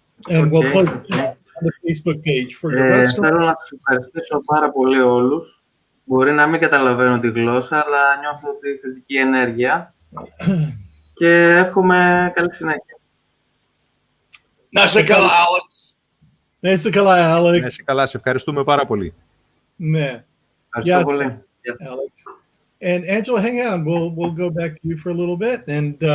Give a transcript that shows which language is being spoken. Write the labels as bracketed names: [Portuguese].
[English] And we'll post it on the Facebook page for your restaurant. [Greek] Θέλω να σας ευχαριστήσω πάρα πολύ όλους. Μπορεί να μην καταλαβαίνω τη γλώσσα, αλλά νιώθω τη θετική ενέργεια και εύχομαι καλή συνέχεια. Να είσαι καλά, Alex. Να είσαι καλά, Alex. Να είσαι καλά, σε ευχαριστούμε πάρα πολύ. Ναι. Ευχαριστώ πολύ. [English] Alex. And Angela, hang on. We'll go back to you for a little bit, and